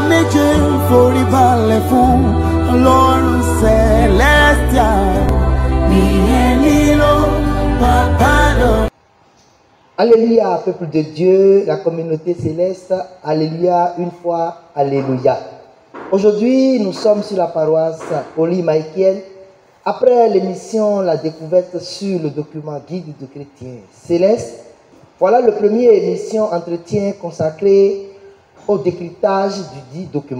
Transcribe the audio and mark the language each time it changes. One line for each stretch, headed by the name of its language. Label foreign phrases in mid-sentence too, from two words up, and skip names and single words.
Yoruba: méjèèjì forí balẹ̀ fún Ọlọ́run Celestial. Nìyẹn nílò bàbá lọ.
French: Alléluia, peuple de Dieu, la communauté céleste. Alléluia, une fois, alléluia. Aujourd'hui, nous sommes sur la paroisse Oli Michael. Après l'émission La découverte sur le document guide du chrétien céleste, voilà le premier émission entretien consacré au décryptage du dit document.